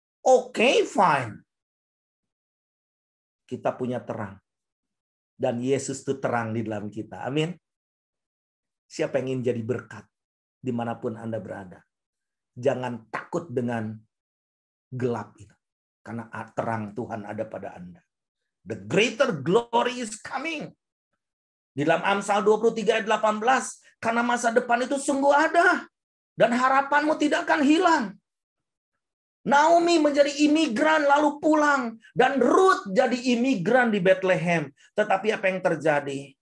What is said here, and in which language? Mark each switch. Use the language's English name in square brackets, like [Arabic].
[Indonesian] Oke, fine. Kita punya terang. Dan Yesus itu terang di dalam kita. Amin. Siapa yang ingin jadi berkat dimanapun Anda berada? Jangan takut dengan gelap itu. Karena terang Tuhan ada pada Anda. [English] The greater glory is coming. [Indonesian] Di dalam Amsal 23 ayat 18. Karena masa depan itu sungguh ada. Dan harapanmu tidak akan hilang. Naomi menjadi imigran lalu pulang. Dan Ruth jadi imigran di Bethlehem. Tetapi apa yang terjadi?